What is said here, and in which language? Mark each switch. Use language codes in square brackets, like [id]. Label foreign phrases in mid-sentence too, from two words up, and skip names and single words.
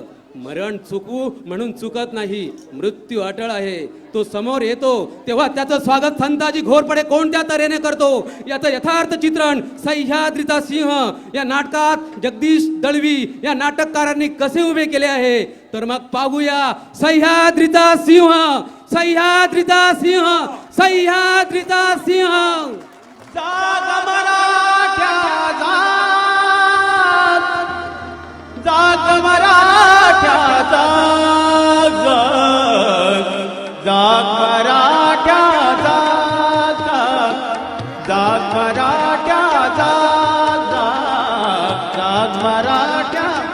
[mr] मरण चुकू म्हणून चुकत नाही, मृत्यू अटळ आहे. तो समोर येतो तेव्हा त्याचं स्वागत संताजी घोरपडे कोणत्या तऱ्हेने करतो याचं यथार्थ चित्रण सह्याद्रीचा सिंह या नाटकात जगदीश दळवी या नाटककारांनी कसे उभे केले आहे. तर मग पाहूया सह्याद्रीचा सिंह, सह्याद्रीचा सिंह, सह्याद्रीचा सिंह. जाग मराठ्या जाग मराठ्या जाग, जाग मराठ्या जाग, जाग मराठ्या जाग, जाग मराठ्या.